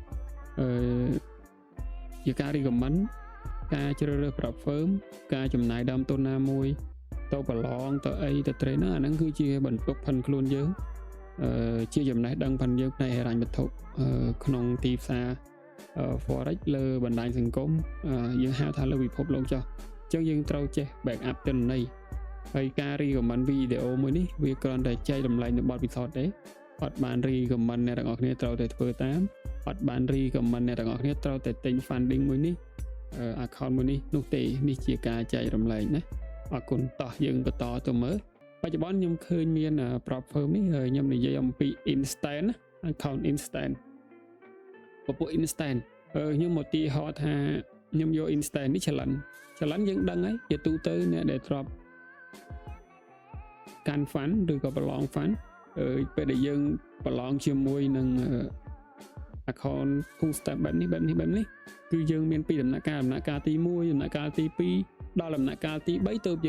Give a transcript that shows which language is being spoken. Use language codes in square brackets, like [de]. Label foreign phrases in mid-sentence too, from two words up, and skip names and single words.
[km] ជាការ recommend ការជ្រើសរើស Properm ការចំណាយដើមទុនណាមួយទៅប្រឡងទៅអីទៅ trainer អាហ្នឹងគឺជាបន្ទុកផិនខ្លួនយើងជាចំណេះដឹងផិនយើងផ្នែកហិរញ្ញវត្ថុ ក្នុងទីផ្សារ forex លើបណ្ដាញសង្គមយើងហៅថាលើពិភពលោកចុះអញ្ចឹងយើងត្រូវចេះ [en] back up [km] ទិន្នន័យហើយការ recommend វីដេអូមួយ នេះវាគ្រាន់តែចែករំលែកនៅបទពិសោធន៍ទេអត់បាន recommend អ្នកទាំងអស់គ្នាត្រូវតែធ្វើតាមអត់បាន recommend អ្នកទាំងអស់គ្នាត្រូវតែទិញ funding មួយនេះaccount មួយនេះនោះទេនេះជាការចែករំលែកណាអរគុណតោះយើងបន្តទៅមើលបច្ចុប្បន្នខ្ញុំឃើញមាន Properm នេះខ្ញុំនិយាយអំពី [en] instant account [km] instant ពពួក instant ខ្ញុំមកទីហោថាខ្ញុំយក instant នេះ challenge យើងដឹងហើយជាទូទៅអ្នកដែលធ្លាប់ កាន់ fund ឬក៏ប្រឡង fund ពេលដែលយើងប្រឡងជាមួយនឹង [en] account full step [km] បែបនេះគឺយើងមានពីរដំណាក់កាលទី1ដំណាក់កាលទី2ដល់ដំណាក់កាលទី3ទើប